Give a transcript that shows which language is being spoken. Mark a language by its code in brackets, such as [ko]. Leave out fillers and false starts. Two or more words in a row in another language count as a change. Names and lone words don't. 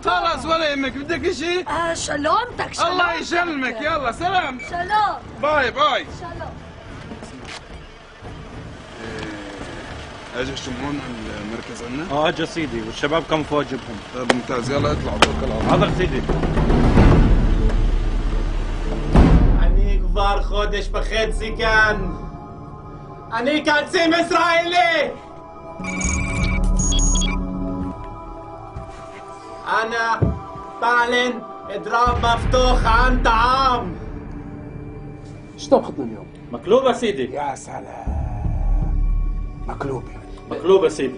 [ar] خلص ولا يهمك. بدك اشي؟ شلومتك شلومتك. الله يسلمك. يلا سلام. شلوم. باي باي. شلوم. اجى شمون على المركز عنا؟ اجا سيدي والشباب كم فواجبهم. طيب ممتاز. يلا اطلعوا توكل على الله. حاضر سيدي. [he] אני כבר חודש וחצי כאן. אני קצין ישראלי! [ar] أنا بعلن إضراب مفتوح عن طعام. ايش طبختنا اليوم؟ مقلوبة سيدي. يا سلام. مقلوبة. مقلوبة سيدي.